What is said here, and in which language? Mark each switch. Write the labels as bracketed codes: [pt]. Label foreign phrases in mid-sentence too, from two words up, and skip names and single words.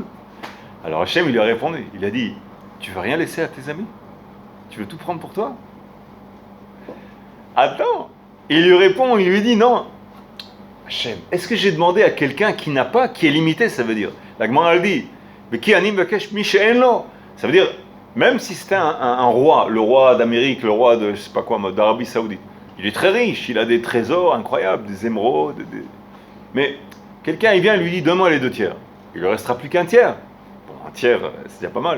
[fr] Alors Hachem il lui a répondu, il a dit, tu veux rien laisser à tes amis? Tu veux tout prendre pour toi? Attends, il lui répond, il lui dit non. Hachem, est-ce que j'ai demandé à quelqu'un qui n'a pas, qui est limité, ça veut dire? La Gemara elle dit, mais qui [he] anim vakesh mi she'en, [fr] ça veut dire, même si c'était un roi, le roi d'Amérique, le roi de, je sais pas quoi, d'Arabie Saoudite, Il est très riche, il a des trésors incroyables, des émeraudes. Mais quelqu'un, il vient et lui dit, donne-moi les 2 tiers. Il ne restera plus qu'un tiers. Bon, un tiers, c'est déjà pas mal.